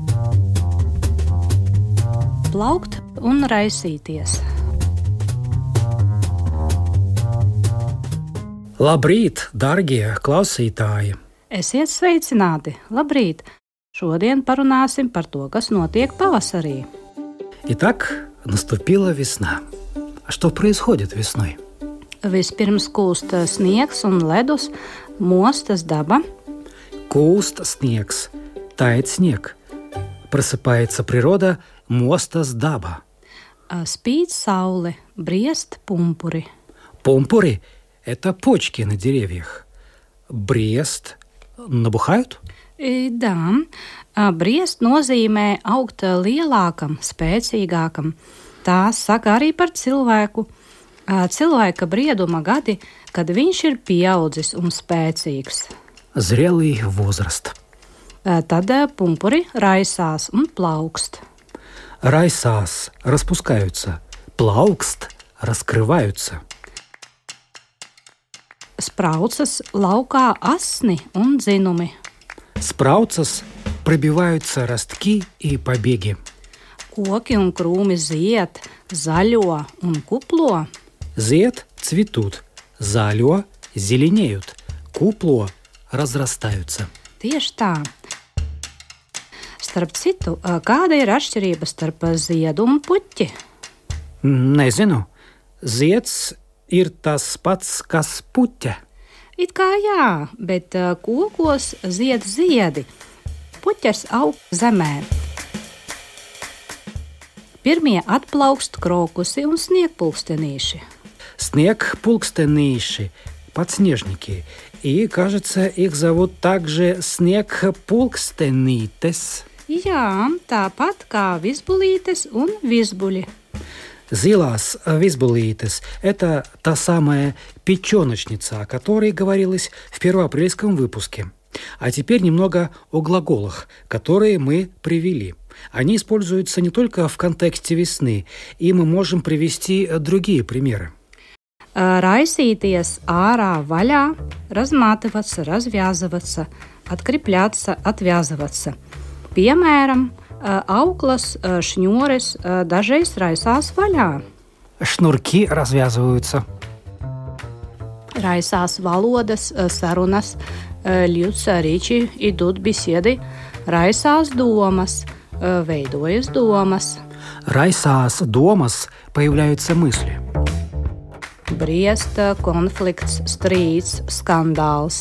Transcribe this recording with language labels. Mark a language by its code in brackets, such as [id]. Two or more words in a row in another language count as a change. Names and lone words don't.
[lv] Plaukt un raisīties. Labrīt, darbie klausītāji! Esiet sveicināti! Labrīt! Šodien parunāsim par to, kas notiek pavasarī. [ru] Итак, наступила весна. А что происходит весной? [lv] Vispirms kūst sniegs un ledus, mostas daba. Kūst sniegs, [ru] тает снег. Просыпается природа, [lv] mostas daba. Spīd saule, briest pumpuri. [ru] Помпури – это почки на деревьях. Брест набухают? Да, [lv] briest nozīmē augt lielākam, spēcīgākam. Tā saka arī par cilvēku. Cilvēka brieduma gadi, kad viņš ir pieaudzis un spēcīgs. [ru] Зрелый возраст. [lv] Tad pumpuri raisās un plaukst. Raisās распускаются, plaukst раскрываются. Spraucas laukā asni un dzinumi. [ru] Спрауцас пробиваются ростки и побеги. [lv] Koki un krūmi zied, zaļo un kuplo. [ru] Zied цветут, zaļo зеленеют, купло разрастаются. [lv] Tieši tā. Starp citu, kāda ir atšķirība starp ziedu un puķi? Nezinu. Zieds ir tas pats, kas puķe. It kā jā, bet kokos zied ziedi. Puķes aug zemē. Pirmie atplaukst krokusi un sniegpulkstenīši. [ru] Снег-пулкстениши, подснежники. И, кажется, их зовут также снег-пулкстенитес. [lv] Jā, tāpat kā vizbulītes un vizbuļi. Zilās vizbulītes [ru] – это та самая печеночница, о которой говорилось в первоапрельском выпуске. А теперь немного о глаголах, которые мы привели. Они используются не только в контексте весны, и мы можем привести другие примеры. [lv] Raisīties ārā vaļā, [ru] разматываться, развязываться, открепляться, отвязываться. [lv] Piemēram, auklas, šņores dažreiz raisās vaļā. [ru] Шнурки развязываются. [lv] Raisās valodas, sarunas, ļuds rīči, [ru] idут беседы, [lv] raisās domas, veidojas domas. Raisās domas [ru] появляются мысли. [lv] Briest konflikts, strīds, skandāls.